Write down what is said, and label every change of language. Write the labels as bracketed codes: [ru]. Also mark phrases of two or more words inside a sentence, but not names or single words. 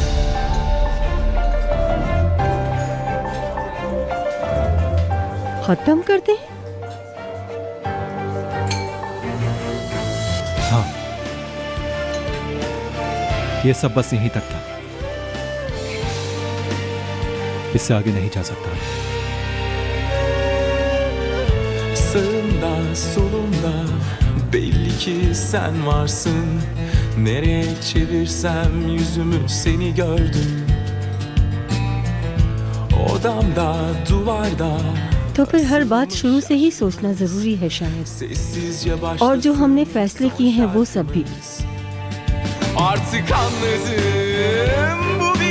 [hi] खत्म करते हैं? हाँ, ये सब बस यहीं तक था, इससे आगे नहीं जा सकता। [tr] Sağımda solumda belli ki sen varsın. Nereye çevirsem yüzümü seni gördüm. Odamda duvarda [hi] तो फिर हर बात शुरू से ही सोचना जरूरी है शायद, और जो हमने फैसले किए हैं वो सब भी। [tr] Artık anladım